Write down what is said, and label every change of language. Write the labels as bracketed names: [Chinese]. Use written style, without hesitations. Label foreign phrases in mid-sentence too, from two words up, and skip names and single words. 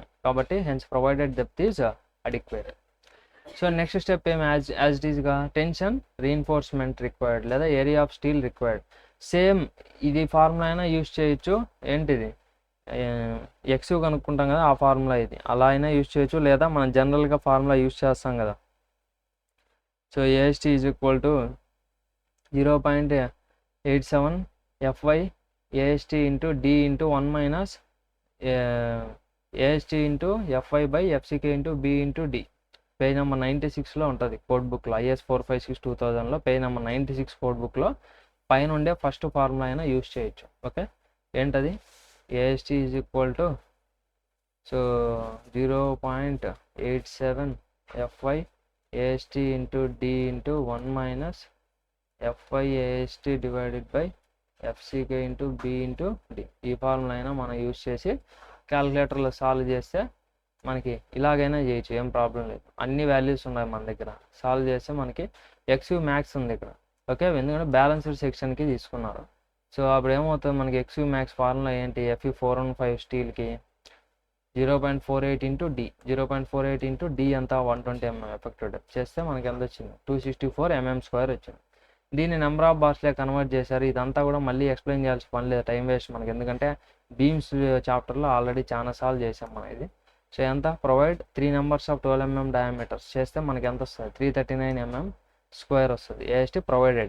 [English] కాబట్టి hence provided depth is adequate. so next step ఏం, as it is tension reinforcement required లేదా area of steel required. [Telugu] సేమ్ ఇది ఫార్ములా అయినా యూజ్ చేయొచ్చు, ఏంటిది ఎక్స్ కనుక్కుంటాం కదా ఆ ఫార్ములా ఇది, అలా అయినా యూజ్ చేయొచ్చు, లేదా మనం జనరల్గా ఫార్ములా యూజ్ చేస్తాం కదా. [English] సో AST = 0.87 FY AST into D into 1 - AST into FI/FCK into B into D. page number [Telugu] 96లో ఉంటుంది [English] code book, [Telugu] IS 456/2000లో [English] page number [Telugu] 96 [English] code book [Telugu] పైన ఉండే [English] first formula [Telugu] అయినా యూజ్ చేయొచ్చు. ఓకే, ఏంటది, [English] AST = 0.87 FY AST into D into 1 - FY AST divided by FCK into B into D. [Telugu] ఈ ఫార్ములా అయినా మనం యూజ్ చేసి క్యాలిక్యులేటర్లో సాల్వ్ చేస్తే మనకి ఇలాగైనా చేయొచ్చు, ఏం ప్రాబ్లం లేదు. అన్ని వాల్యూస్ ఉన్నాయి మన దగ్గర, సాల్వ్ చేస్తే మనకి [English] XU max [Telugu] ఉంది ఇక్కడ. ఓకే, ఎందుకంటే [English] balanced section [Telugu] తీసుకున్నారు. సో అప్పుడు ఏమవుతుంది, మనకి [English] XU max formula [Telugu] ఏంటి, Fe415 స్టీల్కి 0.48 into D, 0.48 into D అంతా 120 mm [English] effective depth [Telugu] చేస్తే మనకి ఎంత వచ్చింది 264 mm² వచ్చింది. దీన్ని [English] number of bars [Telugu] కన్వర్ట్ చేశారు. ఇదంతా కూడా మళ్ళీ ఎక్స్ప్లెయిన్ చేయాల్సిన పని లేదు, [English] time waste [Telugu] మనకి, ఎందుకంటే [English] beams chapter [Telugu] ఆల్రెడీ చాలా సార్లు చేసాం మనం ఇది. సో ఎంత, [English] provide 3 numbers of 12 mm diameters [Telugu] చేస్తే మనకి ఎంత వస్తుంది 339 mm² వస్తుంది. [English] AST provided.